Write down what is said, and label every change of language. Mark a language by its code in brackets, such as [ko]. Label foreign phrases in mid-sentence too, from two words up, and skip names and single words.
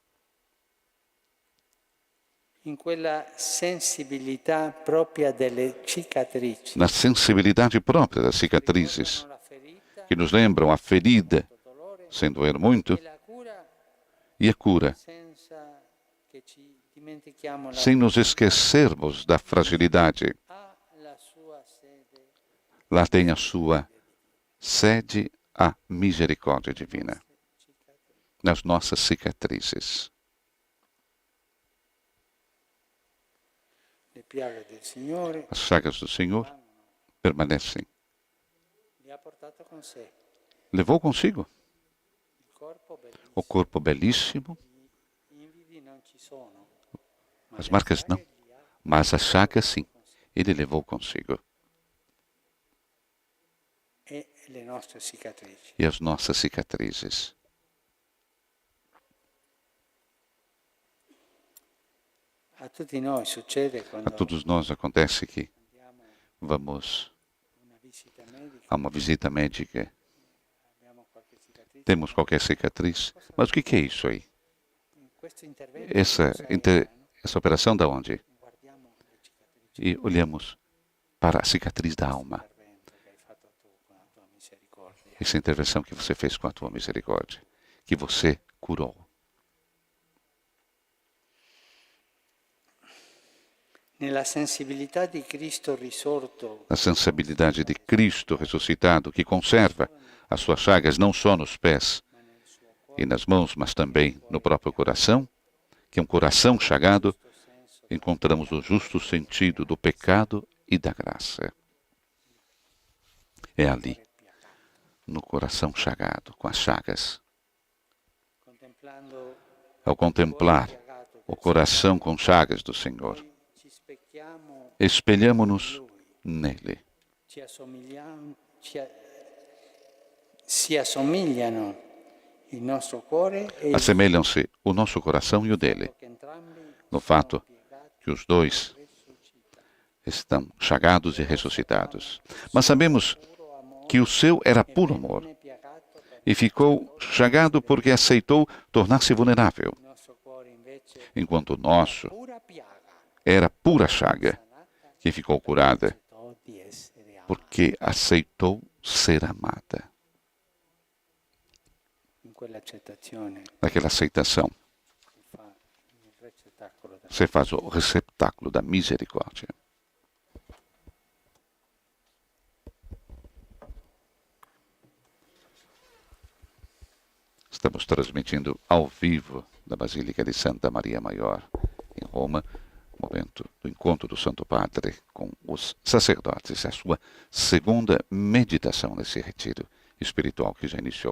[pt] Na sensibilidade própria das cicatrizes, que nos lembram a ferida, sem doer muito, e a cura, sem nos esquecermos da fragilidade. Lá tem a sua sede a misericórdia divina, nas nossas cicatrizes. [it] piaghe del Signore [pt] As chagas do Senhor permanecem. [it] le ha portato con sé. [pt] Levou consigo [it] Il corpo bellissimo, [pt] o corpo belíssimo, [it] gli invidi non ci sono, ma [pt] as [it] le [pt] marcas não, [it] piaghe li ha [pt] mas as chagas sim. Ele levou consigo. [it] e le nostre cicatrici. [pt] E as nossas cicatrizes. [it] A tutti noi succede [pt] A [it] quando [pt] todos nós acontece que [it] andiamo [pt] vamos [it] a una visita medica, [pt] a uma visita médica, [it] abbiamo qualche cicatrice. [pt] temos qualquer cicatriz, mas o que é isso aí? [it] Questo intervento [pt] Essa, [it] cosa era, no? [pt] essa operação da onde? [it] Guardiamo le cicatrici. [pt] E olhamos para a cicatriz da alma. [it] Intervento che hai fatto tu con la tua misericordia. [pt] Essa intervenção que você fez com a tua misericórdia, que você curou. [it] Nella sensibilità di Cristo risorto, [pt] A sensibilidade de Cristo ressuscitado, que conserva as suas chagas não só nos pés e nas mãos, mas também no próprio coração, que é um coração chagado, encontramos o justo sentido do pecado e da graça. É ali, no coração chagado, com as chagas. [it] contemplando [pt] Ao contemplar o coração com chagas do Senhor, [it] ci specchiamo, [pt] espelhamo-nos nele. [it] Si assomigliano il nostro cuore e il [pt] Assemelham-se o nosso coração e o dele, [it] che entrambi [pt] no fato que os dois estão chagados e ressuscitados. Mas sabemos que o seu era puro amor e ficou chagado porque aceitou tornar-se vulnerável, [it] il nostro cuore invece [pt] enquanto o nosso [it] pura piaga [pt] era pura chaga que ficou curada [it] di essere amato. [pt] porque aceitou ser amada. [it] In quell'accettazione [pt] Naquela aceitação, [it] si fa il recettacolo da [pt] você faz o receptáculo da misericórdia. Estamos transmitindo ao vivo da Basílica de Santa Maria Maior, em Roma, momento do encontro do Santo Padre com os sacerdotes, a sua segunda meditação nesse retiro espiritual que já iniciou